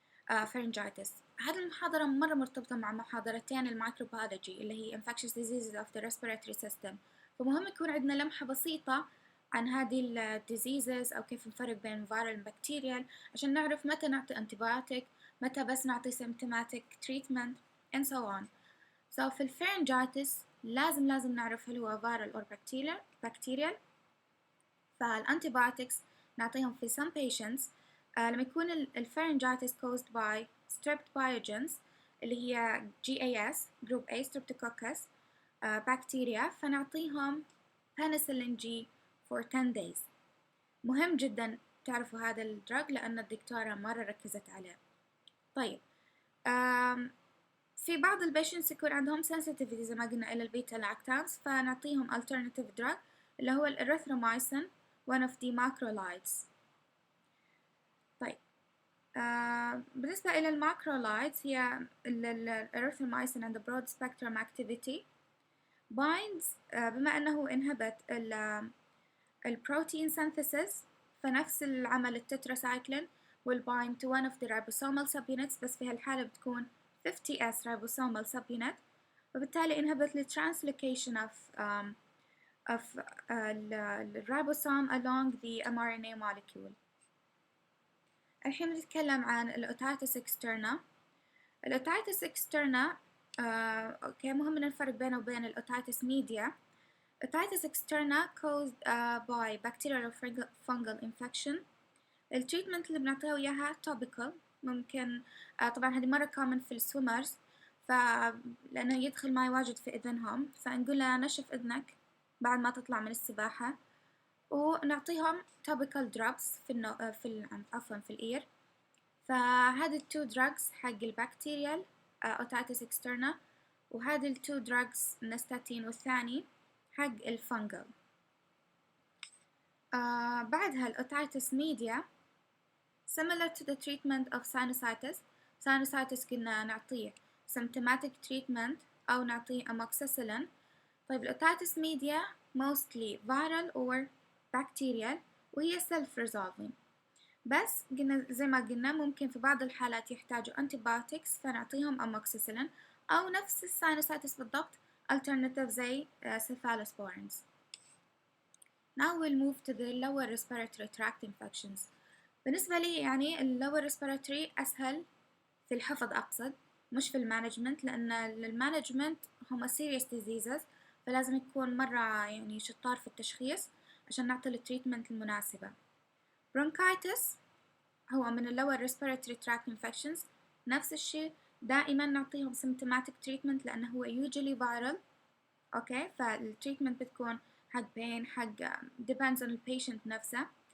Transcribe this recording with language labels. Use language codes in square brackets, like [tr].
[ar] pharyngitis هذه المحاضرة مرة مرتبطة مع محاضرتين الميكروبيولوجي اللي هي [en] infectious diseases of the respiratory system، [ar] فمهم يكون عندنا لمحة بسيطة عن هذه ال diseases أو كيف نفرق بين viral وبكتيريال، عشان نعرف متى نعطي antibiotic، متى بس نعطي [en] symptomatic treatment and so on. [ar] So في الفارنجايتس لازم نعرف هل هو [en] viral or bacterial. [ar] فالانتيبيوتكس نعطيهم في [en] some patients لما يكون الفارنجايتس caused by strep biogens اللي هي GAS group A streptococcus bacteria، فنعطيهم penicillin G for 10 days. [ar] مهم جدا تعرفوا هذا الدراج لأن الدكتورة مرة ركزت عليه. طيب في بعض البيشنتس يكون عندهم sensitivity زي ما قلنا إلى البيتا لاكتامز، فنعطيهم alternative drug اللي هو الإريثرومايسين [en] one of the macrolides. [ar] طيب بالنسبة إلى الماكرولايدز [en] هي الإريثرومايسين and the broad spectrum activity binds [ar] بما أنه [en] inhibit البروتين synthesis، [ar] فنفس العمل التتراسايكلين [en] will bind to one of the ribosomal subunits، بس في هالحالة بتكون 50S ribosomal subunit، وبالتالي inhibit the translocation of the ribosome along the mRNA molecule. [ar] الحين بنتكلم عن الأوتيتس externa. الأوتيتس externa أوكي مهم نفرق بينه وبين الأوتيتس media. [en] Otitis externa caused by bacterial or fungal infection. [ar] التريتمنت اللي بنعطيه إياها [en] topical [ar] ممكن طبعا هذه مرة كومن في السويمرز، لأنه يدخل ماي واجد في إذنهم، فنقول له نشف إذنك بعد ما تطلع من السباحة، ونعطيهم topical drops عفوا في الإير. فهذه التو drugs حق البكتيريال otitis externa، وهذه التو drugs النستاتين والثاني حق الفنجل. بعدها الأوتايتس ميديا [en] similar to the treatment of sinusitis. [ar] sinusitis قلنا نعطيه [en] symptomatic treatment [ar] أو نعطيه amoxicillin. طيب الأوتايتس ميديا [en] mostly viral or bacterial، [ar] وهي self-resolving، بس قلنا زي ما قلنا ممكن في بعض الحالات يحتاجوا antibiotics فنعطيهم amoxicillin، أو نفس الساينوسايتس بالضبط alternative زي cephalosporins. [en] Now we'll move to the lower respiratory tract infections. [ar] بالنسبة لي يعني lower respiratory أسهل في الحفظ أقصد، مش في المانجمنت، لأن المانجمنت هم [en] serious diseases، [ar] فلازم يكون مرة يعني شطار في التشخيص عشان نعطي التريتمنت المناسبة. [en] bronchitis هو من lower respiratory tract infections، [ar] نفس الشيء دائما نعطيهم [en] symptomatic treatment لأنه هو usually viral. [ar] أوكي، فالتريتمنت بتكون حق pain حق [en] depends on the patient [ar] نفسه.